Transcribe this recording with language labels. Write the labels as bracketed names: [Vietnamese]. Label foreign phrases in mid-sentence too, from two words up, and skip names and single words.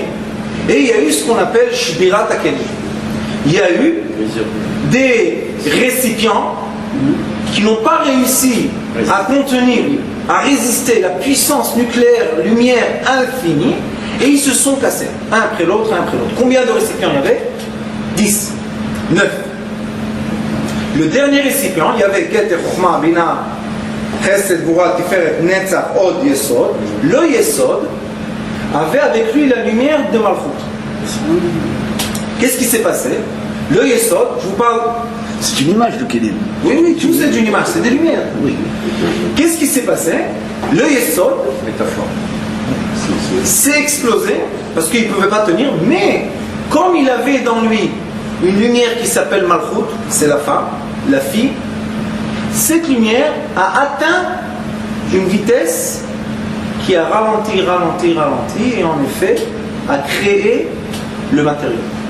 [French] Et il y a eu ce qu'on appelle [Hebrew] שבירת הכלים. [French] Il y a eu des récipients qui n'ont pas réussi à contenir, à résister la puissance nucléaire, lumière infinie, et ils se sont cassés, un après l'autre, un après l'autre. Combien de récipients il y avait? 10, 9. Le dernier récipient, il y avait Keter, Chokhmah, Bina, Chesed, Gvura, Tiferet, Netzach, Od, Yesod. Le Yesod avait avec lui la lumière de Malchut. Qu'est-ce qui s'est passé? Le Yesod, je vous parle... C'est une image de Kélim. Oui, tout c'est une image, c'est des lumières. Oui. Qu'est-ce qui s'est passé? Le Yesod s'est explosé parce qu'il ne pouvait pas tenir, mais comme il avait dans lui une lumière qui s'appelle Malchut, c'est la femme, la fille, cette lumière a atteint une vitesse qui a ralenti, et en effet a créé le matériau.